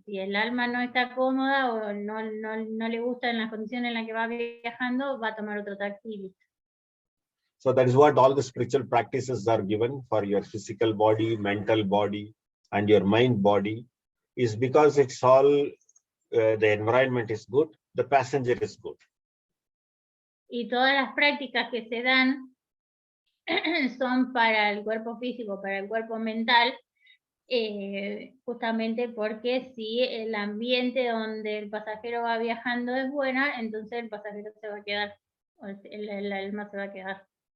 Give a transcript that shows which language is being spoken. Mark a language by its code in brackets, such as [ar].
[es] Si el alma no está cómoda o no le gusta en las condiciones en las que va viajando, va a tomar otro taxi y listo. [en] So that is what all the spiritual practices are given for your physical body, mental body, and your mind body, is because it's all, the environment is good, the passenger is good. [es] Y todas las prácticas que se dan son para el cuerpo físico, para el cuerpo mental, justamente porque si el ambiente donde el pasajero va viajando es buena, entonces el pasajero se va a quedar, o el alma se va a quedar.